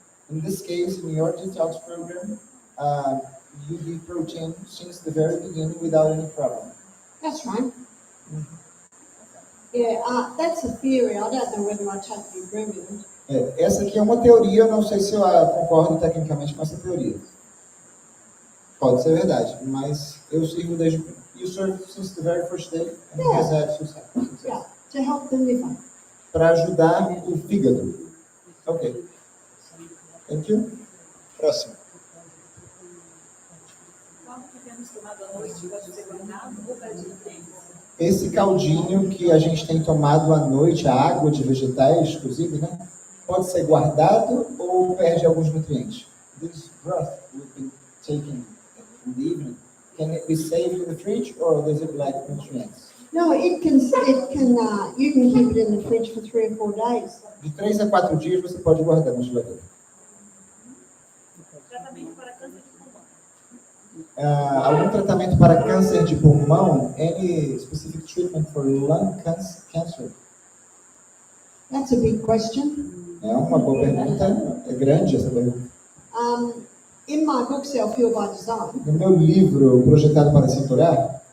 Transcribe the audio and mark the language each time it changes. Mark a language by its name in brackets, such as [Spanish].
[English] In this case, in your detox program, you give protein since the very beginning without any problem. That's right. Yeah, that's a theory. I don't know whether I totally agree with it. [Portuguese] Essa aqui é uma teoria, eu não sei se eu concordo tecnicamente com essa teoria. Pode ser verdade, mas eu sirvo desde... [English] You served since the very first day and has had success. Yeah, to help the liver. [Portuguese] Para ajudar o fígado. Ok. [English] Thank you. [Portuguese] Próximo. Qual que temos tomado à noite pode ser guardado ou perdido? Esse caldinho que a gente tem tomado à noite, a água de vegetais, inclusive, né? pode ser guardado ou perde alguns nutrientes? [English] This broth we've been taking in the evening, can it be saved in the fridge or does it lack nutrients? No, you can keep it in the fridge for 3 or 4 days. [Portuguese] De 3 a 4 dias você pode guardar na geladeira. Tratamento para câncer de pulmão. Algum tratamento para câncer de pulmão? [English] Any specific treatment for lung cancer? That's a big question. [Portuguese] É uma boa pergunta, é grande essa pergunta. [English] In my book, Self-Heal by Design, [Portuguese] No meu livro, Projetado para Se Curar,